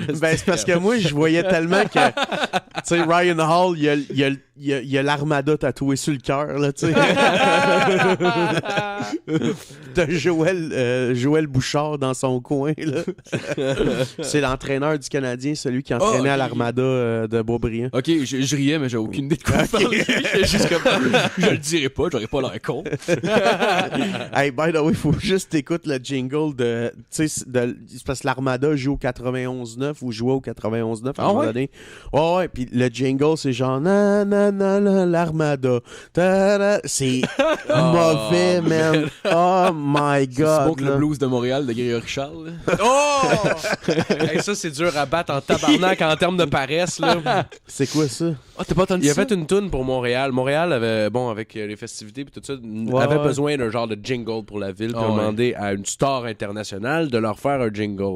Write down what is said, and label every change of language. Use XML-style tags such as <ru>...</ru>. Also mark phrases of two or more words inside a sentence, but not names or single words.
<fr>Ben, c'est parce que moi, je voyais tellement que, tu sais, Ryan Hall, il y a l'armada tatoué sur le cœur, là, tu sais. de Joël Bouchard dans son coin. Là. C'est l'entraîneur du Canadien, celui qui entraînait à l'Armada de Boisbriand. Ok, je riais, mais j'ai aucune idée de quoi parler. J'étais juste comme, je le dirai pas, j'aurais pas l'air con.</fr> <en>Hey, by the way,</en> <fr>faut juste écouter le jingle de... Tu sais, c'est parce que l'Armada joue au 91-9 ou jouait au 91-9 à un moment donné. Ouais, puis le jingle, c'est genre... Na, na, na, na, l'Armada. Ta-da. C'est mauvais,</fr> <en>man. Oh my God.</en> <fr>C'est bon que là. le blues de Montréal de Grégory Charles. Oh! Hey, ça, c'est dur à battre en tabarnak en termes de paresse, là. C'est quoi ça? Ah, t'as pas entendu Il a ça? fait une toune pour Montréal. Montréal avait, bon, avec les festivités et tout ça, avait besoin d'un genre de jingle pour la ville. Puis ils ont demandé à une star internationale de leur faire un jingle.</fr>